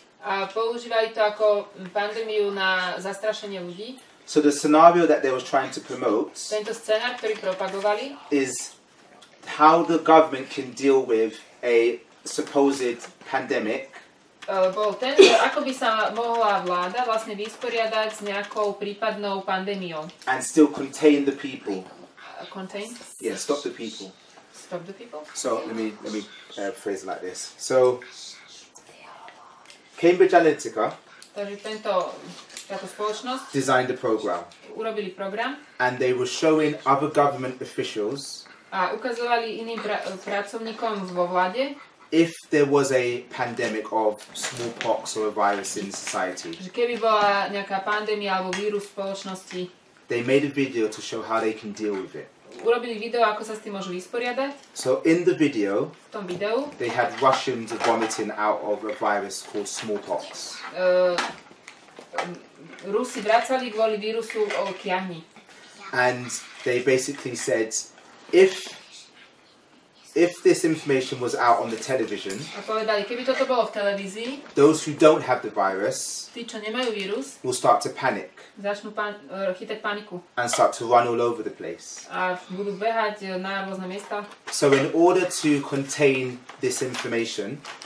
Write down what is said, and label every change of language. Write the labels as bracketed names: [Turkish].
[Slovak] A používali to ako pandémiu na zastrašenie ľudí. [English] So the scenario that they were trying to promote [Slovak] Tento scenár, ktorý propagovali, [English] is how the government can deal with a supposed pandemic [Slovak] bol ten, že ako by sa mohla vláda vlastne vysporiadať s nejakou prípadnou pandémiou. [English] and still contain the people. Contain? Yeah, stop the people. Stop the people? So let me phrase it like this. So Cambridge Analytica [Slovak] Takže táto spoločnosť [English] designed a program, [Slovak] urobili program [English] and they were showing other government officials [Slovak] a ukazovali iným pracovníkom vo vláde, [English] if there was a pandemic of smallpox or a virus in society. [Slovak] že keby bola nejaká pandémia alebo vírus v spoločnosti, [English] They made a video to show how they can deal with it. [Slovak] urobili video, ako sa s tým môžu vysporiadať. [English] So in the video, [Slovak] V tom videu [English] they had Russians vomiting out of a virus called smallpox. [Slovak] Rusi vracali kvôli vírusu o kiahni. [English] And they basically said, if this information was out on the television, [Slovak] A povedali, keby toto bolo v televízii, [English] those who don't have the virus [Slovak] tí, čo nemajú vírus, [English] will start to panic [Slovak] začnú chytať paniku [English] and start to run all over the place. [Slovak] a budú behať na rôzne miesta. [English] So in order to contain this information,